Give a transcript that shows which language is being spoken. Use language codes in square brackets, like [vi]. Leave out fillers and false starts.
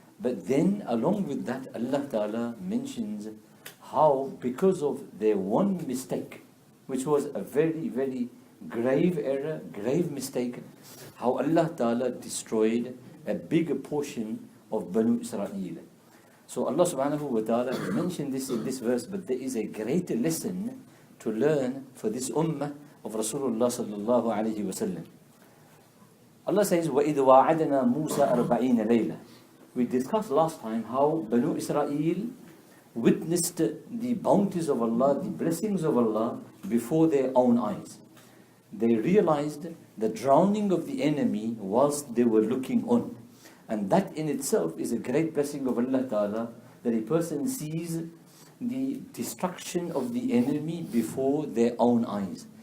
[en] But then along with that, Allah ta'ala mentions how because of their one mistake, which was a very, very grave error, grave mistake, how Allah ta'ala destroyed a bigger portion of Banu Israel. So Allah subhanahu wa ta'ala has mentioned this in this verse, but there is a greater lesson to learn for this ummah of Rasulullah sallallahu alayhi wa sallam. Allah says, [ar] وَإِذْ وَاعَدْنَا مُوسَى 40 لَيْلَةً. [en] We discussed last time how Banu Israel witnessed the bounties of Allah, the blessings of Allah before their own eyes. They realized the drowning of the enemy whilst they were looking on. And that in itself is a great blessing of Allah Ta'ala, that a person sees the destruction of the enemy before their own eyes.